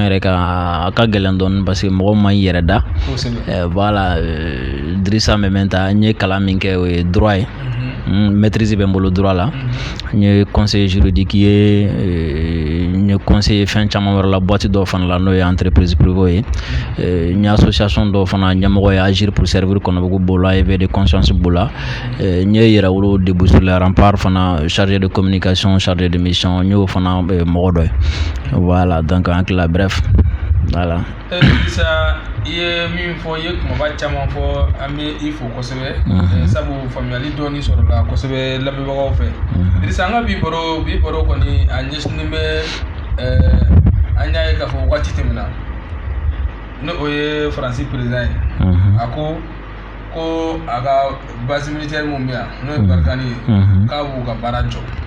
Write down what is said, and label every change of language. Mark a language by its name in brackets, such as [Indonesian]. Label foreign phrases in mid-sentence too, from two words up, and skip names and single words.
[Bambara] yɛrɛ kan a ka gɛlɛn dɔɔni [French] parce que [Bambara] mɔgɔ ma i yɛrɛ da voilà Dirisa Mɛmɛnta n ye kalan min kɛ o ye droit ye maîtrise bɛ n bolo droit la n ye [French] conseiller juridique [Bambara] ye n ye conseiller fɛn caman wɛrɛ la boîte dɔw fana la n'o ye [French] entreprise privée [Bambara] ye n ye association dɔw fana ɲɛmɔgɔ ye Agir pour servir Kɔnɔbugu b'o la [French] éveil de conscience [Bambara] b'o la n ye yɛrɛwolo [French] début sur la rempart [Bambara] fana [French] chargé de communication chargé de mission [Bambara] n y'o fana mɔgɔ dɔ ye [French] voilà donc en clair bref voilà [Bambara] Dirisa i ye min fɔ i ye kumaba caman fɔ an bɛ i fo kosɛbɛ sabu faamuyali dɔɔni sɔrɔla kosɛbɛ lamɛnbagaw fɛ Dirisa an ka bi baro kɔni a ɲɛsinen bɛ an y'a ye k'a fɔ waati tɛmɛna ni o ye Faransi président ye a ko a ka [French] base militaire [Bambara] mun bɛ yan n'o ye Barikani ye k'a b'u ka baara jɔ